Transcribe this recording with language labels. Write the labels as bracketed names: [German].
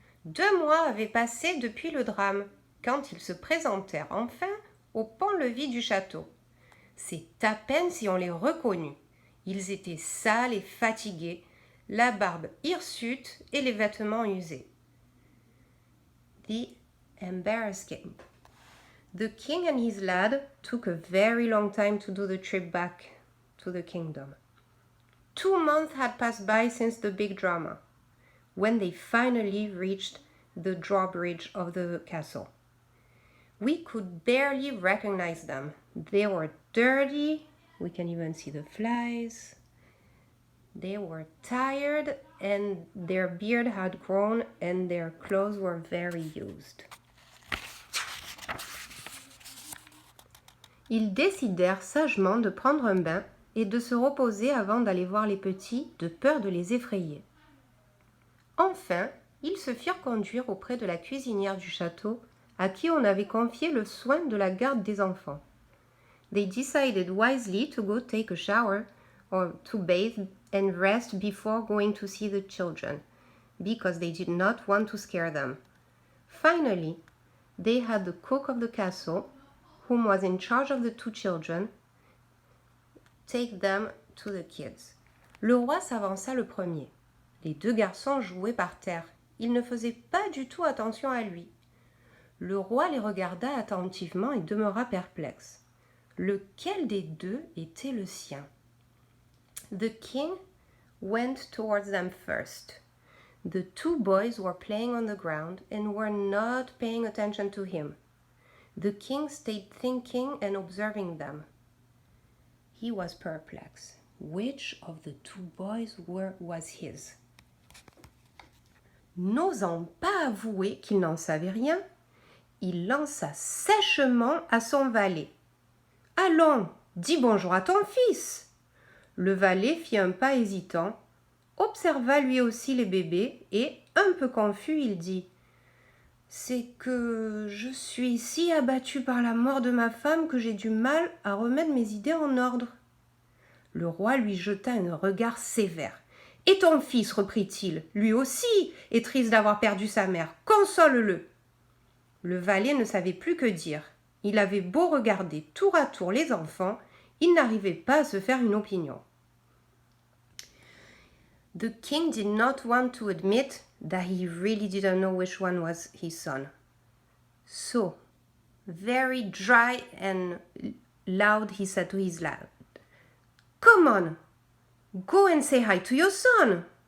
[French] 2 mois avaient passé depuis le drame, quand ils se présentèrent enfin au pont-levis du château. C'est à peine si on les reconnut. Ils étaient sales et fatigués, la barbe hirsute et les vêtements usés. [English] The embarrassing. The king and his lad took a very long time to do the trip back to the kingdom. 2 months had passed by since the big drama, when they finally reached the drawbridge of the castle. We could barely recognize them. They were dirty, we can even see the flies. They were tired, and their beard had grown, and their clothes were very used. [French] Ils décidèrent sagement de prendre un bain et de se reposer avant d'aller voir les petits, de peur de les effrayer. Enfin, ils se firent conduire auprès de la cuisinière du château, à qui on avait confié le soin de la garde des enfants. [English] They decided wisely to go take a shower or to bathe and rest before going to see the children, because they did not want to scare them. Finally, they had the cook of the castle, whom was in charge of the 2 children, take them to the kids. [French] Le roi s'avança le premier. Les 2 garçons jouaient par terre. Ils ne faisaient pas du tout attention à lui. Le roi les regarda attentivement et demeura perplexe. Lequel des 2 était le sien? [English] The king went towards them first. The 2 boys were playing on the ground and were not paying attention to him. The king stayed thinking and observing them. He was perplexed. Which of the 2 boys was his? [French] N'osant pas avouer qu'il n'en savait rien, il lança sèchement à son valet. « Allons, dis bonjour à ton fils !» Le valet fit un pas hésitant, observa lui aussi les bébés et, un peu confus, il dit « C'est que je suis si abattu par la mort de ma femme que j'ai du mal à remettre mes idées en ordre. » Le roi lui jeta un regard sévère. « Et ton fils, reprit-il, lui aussi est triste d'avoir perdu sa mère. Console-le. » Le valet ne savait plus que dire. Il avait beau regarder tour à tour les enfants, il n'arrivait pas à se faire une opinion. [English] The king did not want to admit that he really didn't know which one was his son. So, very dry and loud, he said to his lad, "Come on, go and say hi to your son."